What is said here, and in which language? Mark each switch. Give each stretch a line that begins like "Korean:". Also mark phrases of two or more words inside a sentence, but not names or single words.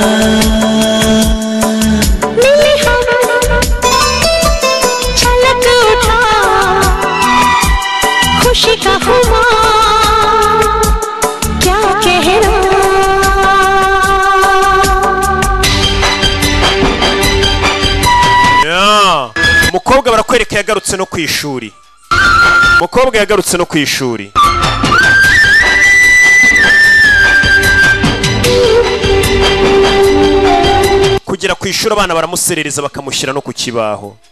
Hindi: मिली हम छलक उठा खुशी का खुमार क्या कहना
Kinyarwanda: umukobwa barakwereka yagarutse no kwishuri umukobwa yagarutse no kwishuri kugera kwishura abana baramuserereza bakamushyira no ku kibaho